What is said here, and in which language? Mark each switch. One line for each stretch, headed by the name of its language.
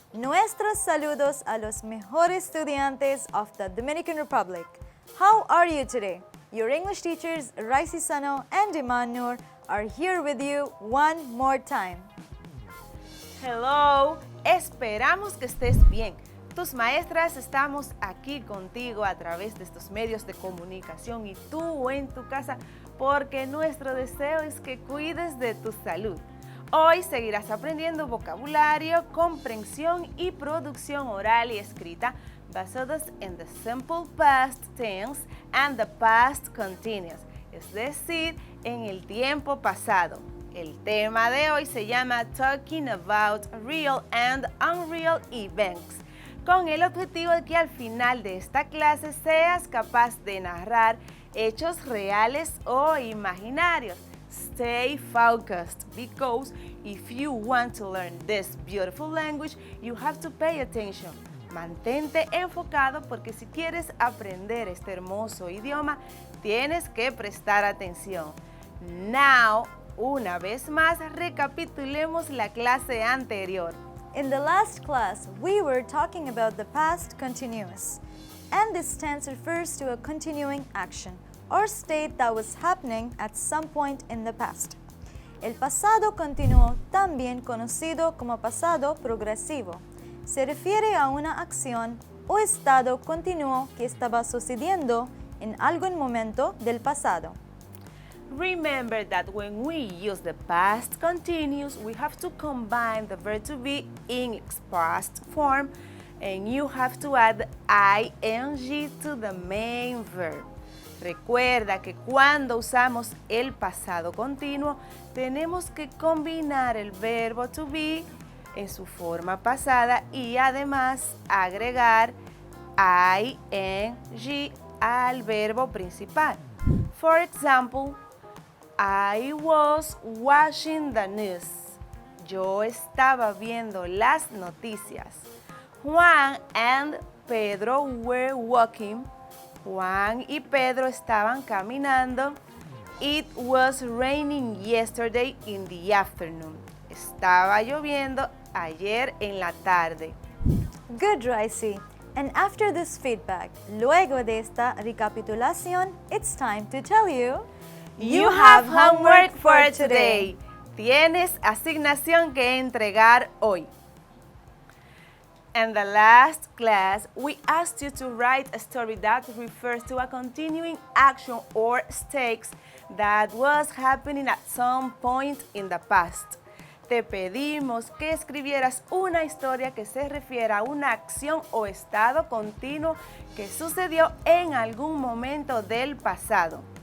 Spanish: Nuestros saludos a los mejores estudiantes
English: of the Dominican Republic. How are you today? Your English teachers, Raisi Sano and Iman Noor, are here with you one more time.
Spanish: Hello, esperamos que estés bien. Tus maestras estamos aquí contigo a través de estos medios de comunicación y tú en tu casa porque nuestro deseo es que cuides de tu salud. Hoy seguirás aprendiendo vocabulario, comprensión y producción oral y escrita basados en
English: the simple past tense and the past continuous,
Spanish: es decir, en el tiempo pasado. El tema de hoy se llama
English: Talking About Real and Unreal Events,
Spanish: con el objetivo de que al final de esta clase seas capaz de narrar hechos reales o imaginarios.
English: Stay focused, because if you want to learn this beautiful language, you have to pay attention.
Spanish: Mantente enfocado porque si quieres aprender este hermoso idioma, tienes que prestar atención. Now, una vez más, recapitulemos la clase anterior.
English: In the last class, we were talking about the past continuous. And this tense refers to a continuing action or state that was happening at some point in the past.
Spanish: El pasado continuo, también conocido como pasado progresivo, se refiere a una acción o estado continuo que estaba sucediendo en algún momento del pasado.
English: Remember that when we use the past continuous, we have to combine the verb to be in its past form and you have to add ing to the main verb.
Spanish: Recuerda que cuando usamos el pasado continuo, tenemos que combinar el verbo to be en su forma pasada y además agregar ing al verbo principal.
English: For example, I was watching the news.
Spanish: Yo estaba viendo las noticias.
English: Juan and Pedro were walking.
Spanish: Juan y Pedro estaban caminando.
English: It was raining yesterday in the afternoon.
Spanish: Estaba lloviendo ayer en la tarde.
English: Good, Raisi. And after this feedback,
Spanish: luego de esta recapitulación,
English: it's time to tell you, you have homework for today.
Spanish: Tienes asignación que entregar hoy.
English: In the last class, we asked you to write a story that refers to a continuing action or stakes that was happening at some point in the past.
Spanish: Te pedimos que escribieras una historia que se refiera a una acción o estado continuo que sucedió en algún momento del pasado.